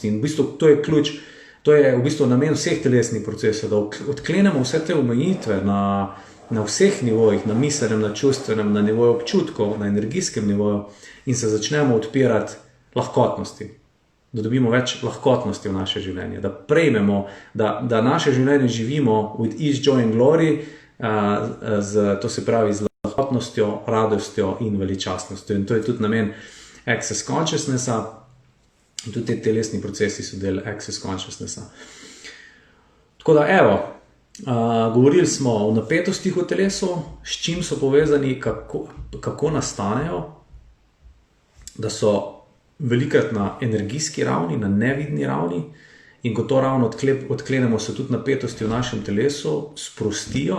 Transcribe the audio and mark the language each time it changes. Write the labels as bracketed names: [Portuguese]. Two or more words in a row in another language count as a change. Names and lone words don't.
[Slovenian] In v bistvu to je ključ, to je v bistvu namen vseh telesnih procesov, da odklenemo vse te omejitve na vseh nivojih, na miselnem, na čustvenem, na nivoju občutkov, na energijskem nivoju in se začnemo odpirati lahkotnosti. Da dobimo več lahkotnosti v naše življenje, da prejmemo, da naše življenje živimo [English] with ease, joy and glory, [Slovenian] to se pravi z lahkotnostjo, radostjo in veličastnostjo. In to je tudi namen [English] Access Consciousnessa [Slovenian] in tudi te telesni procesi so del [English] Access Consciousnessa. [Slovenian] Tako da, evo, govorili smo o napetostih v telesu, s čim so povezani, kako nastanejo, da so velikrat na energijski ravni, na nevidni ravni in ko to ravno odklenemo, se tudi napetosti v našem telesu sprostijo.